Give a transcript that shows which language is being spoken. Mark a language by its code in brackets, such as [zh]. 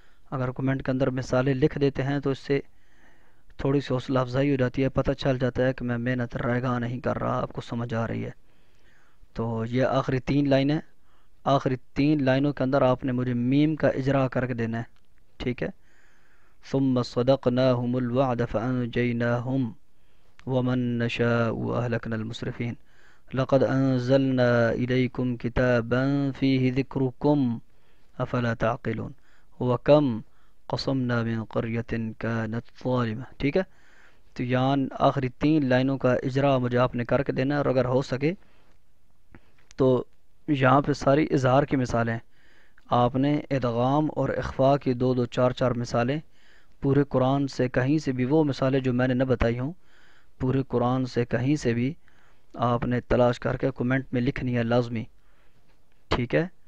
[ur] اگر کمنٹ کے اندر مثالیں لکھ دیتے ہیں تو اس سے تھوڑی سی حوصلہ افزائی ہو جاتی ہے، پتہ چل جاتا ہے کہ میں محنت رائے گاہ نہیں کر رہا، آپ کو سمجھ آ رہی ہے. تو یہ آخری 3 لائنیں، آخری 3 لائنوں کے اندر آپ نے مجھے میم کا اجرا کر کے دینا ہے، ٹھیک ہے. [ar] ثم صدقناهم الوعد فانجيناهم ومن نشاء واهلكنا المسرفين لقد انزلنا اليكم كتابا فيه ذكركم افلا تعقلون وكم قصمنا من قرية كانت ظالمة، [ur] ٹھیک ہے. تو یہاں آخری 3 لائنوں کا اجرا مجھے آپ نے کر کے دینا ہے، اور اگر ہو سکے تو یہاں پہ ساری اظہار کی مثالیں آپ نے ادغام اور اخفا کی 2-2 4-4 مثالیں پورے قرآن سے کہیں سے بھی، وہ مثالیں جو میں نے نہ بتائی ہوں پورے قرآن سے کہیں سے بھی آپ نے تلاش کر کے کمنٹ میں لکھنی ہے لازمی، ٹھیک ہے.